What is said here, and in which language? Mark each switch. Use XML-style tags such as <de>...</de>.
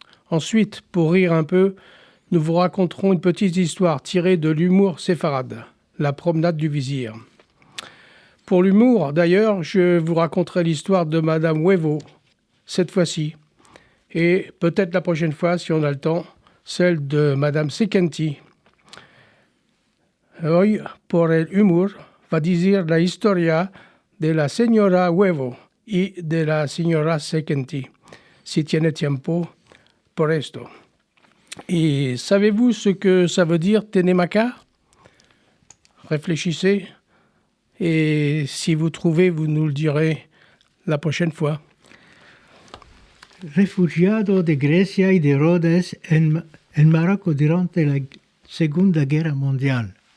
<fr>Ensuite, pour rire un peu, nous vous raconterons une petite histoire tirée de l'humour séfarade, la promenade du vizir. Pour l'humour, d'ailleurs, je vous raconterai l'histoire de Madame Huevo, cette fois-ci, et peut-être la prochaine fois, si on a le temps, celle de Madame Sekenti.</fr> <lad>Hoy, por el humor, va decir la historia de la señora Huevo y de la señora Sekenti, si tiene tiempo por esto.</lad> <fr>Et savez-vous ce que ça veut dire Tenemaka? Réfléchissez et si vous trouvez, vous nous le direz la prochaine fois.</fr> <lad>Refugiado de Grecia y de Rhodes en Marruecos durante la Segunda Guerra Mundial.</lad>